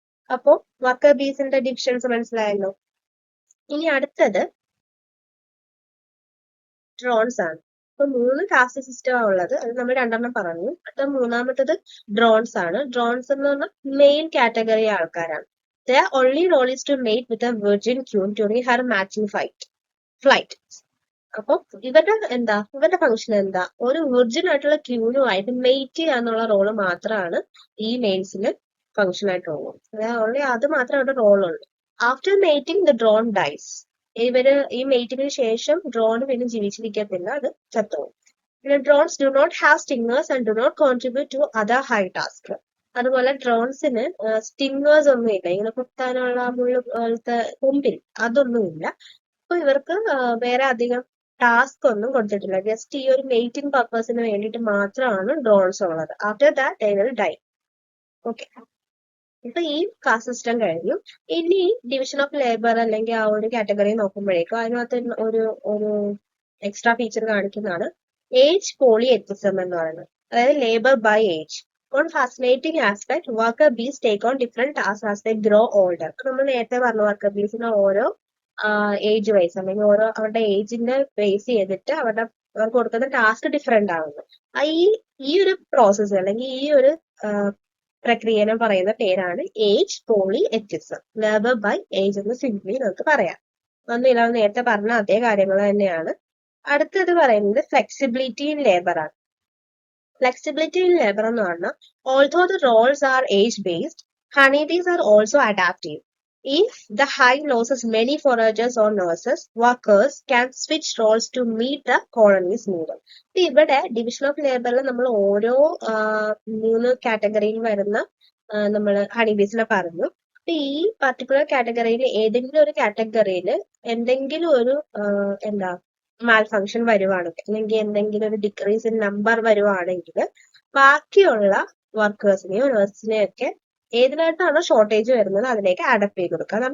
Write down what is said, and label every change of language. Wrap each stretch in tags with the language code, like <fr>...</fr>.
<ml>അപ്പോ worker ബീസിന്റെ divisions മനസ്സിലായല്ലോ. ഇനി അടുത്തത് ഡ്രോൺസ് ആണ്. ഇപ്പൊ 3 കാസ്റ്റ് സിസ്റ്റമാണ് ഉള്ളത്, അത് നമ്മൾ 2 പറഞ്ഞു. അടുത്ത മൂന്നാമത്തത് ഡ്രോൺസ് ആണ്. ഡ്രോൺസ് എന്ന് പറഞ്ഞാൽ മെയിൻ കാറ്റഗറി ആൾക്കാരാണ്.</ml> <en>Their only role is to mate with a virgin queen during her matching flight.</en> <ml>അപ്പൊ ഇവരുടെ ഫംഗ്ഷൻ എന്താ? ഒരു വിർജിൻ ആയിട്ടുള്ള ക്യൂനുമായിട്ട് മെയ്റ്റ് ചെയ്യുക എന്നുള്ള റോള് മാത്രമാണ് ഈ മെയിൽസിന് ഫംഗ്ഷൻ ആയിട്ടുള്ളൂ. ഓൺലി അത് മാത്രമേ അവരുടെ റോളുള്ളൂ.</ml> <en>After mating the drone dies.</en> <ml>ഈ മേറ്റിങ്ങിന് ശേഷം ഡ്രോൺ പിന്നെ ജീവിച്ചിരിക്കത്തില്ല, അത് ചത്തുപോകും.</ml> <en>പിന്നെ drones do not have stingers and do not contribute to other hive task.</en> <ml>അതുപോലെ ഡ്രോൺസിന് സ്റ്റിങ്ങേഴ്സ് ഒന്നുമില്ല, ഇങ്ങനെ കുത്താനുള്ള മുള്ളു പോലത്തെ കൊമ്പിൽ അതൊന്നുമില്ല. അപ്പൊ ഇവർക്ക് വേറെ അധികം ടാസ്ക് ഒന്നും കൊടുത്തിട്ടില്ല. ജസ്റ്റ് ഈ ഒരു മെയ്റ്റിംഗ് പർപ്പസിന് വേണ്ടിയിട്ട് മാത്രമാണ് ഡ്രോൺസ് ഉള്ളത്.</ml> <en>After that they will die.</en> <ml>Okay. ഇപ്പൊ ഈ കാസ്റ്റ് സിസ്റ്റം കഴിഞ്ഞു. ഇനി ഡിവിഷൻ ഓഫ് ലേബർ അല്ലെങ്കിൽ ആ ഒരു കാറ്റഗറി നോക്കുമ്പോഴേക്കും അതിനകത്ത് ഒരു എക്സ്ട്രാ ഫീച്ചർ കാണിക്കുന്നതാണ് ഏജ് പോളിയെത്തിസം എന്ന് പറയുന്നത്. അതായത് labour by age.</ml> <en>One fascinating aspect, worker bees take on different tasks as they grow older.</en> <ml>അപ്പൊ നമ്മൾ നേരത്തെ പറഞ്ഞു വർക്കർ ബീസിന് ഓരോ ഏജ് വൈസ് അല്ലെങ്കിൽ ഓരോ അവരുടെ ഏജിനെ ബേസ് ചെയ്തിട്ട് അവർക്ക് കൊടുക്കുന്ന ടാസ്ക് ഡിഫറെന്റ് ആവുന്നു. ഈ ഒരു പ്രോസസ്സ് അല്ലെങ്കിൽ ഈ ഒരു പ്രക്രിയനെ പറയുന്ന പേരാണ് ഏജ് പോളിയെത്തിസം. ലേബർ ബൈ ഏജ് എന്ന് സിംപ്ലി നമുക്ക് പറയാം. ഒന്നുമില്ല, നേരത്തെ പറഞ്ഞ അതേ കാര്യങ്ങൾ തന്നെയാണ്. അടുത്തത് പറയുന്നത് ഫ്ലെക്സിബിലിറ്റി ഇൻ ലേബർ ആണ്.</ml> <en>Flexibility in labor</en> <ml>എന്ന് പറഞ്ഞാൽ</ml> <en>although the roles are age-based, honeybees are also adaptive. If the hive loses many foragers or nurses, workers can switch roles to meet the colony's need.</en> <ml>ഇപ്പൊ ഇവിടെ division of ലേബറിൽ നമ്മൾ ഓരോ 3 കാറ്റഗറിയിൽ വരുന്ന നമ്മൾ ഹണിബീസിനെ പറഞ്ഞു. അപ്പൊ ഈ പർട്ടിക്കുലർ കാറ്റഗറിയിൽ ഏതെങ്കിലും ഒരു കാറ്റഗറിയിൽ എന്തെങ്കിലും ഒരു എന്താ മാൽ ഫംഗ്ഷൻ വരുവാണെങ്കിൽ അല്ലെങ്കിൽ എന്തെങ്കിലും ഒരു ഡിക്രീസ് ഇൻ നമ്പർ വരുവാണെങ്കിൽ ബാക്കിയുള്ള വർക്കേഴ്സിനെയോ നഴ്സിനെയോ ഒക്കെ ഏതിനായിട്ടാണോ ഷോർട്ടേജ് വരുന്നത് അതിലേക്ക് അഡാപ്റ്റ് ചെയ്ത് കൊടുക്കുക.</ml>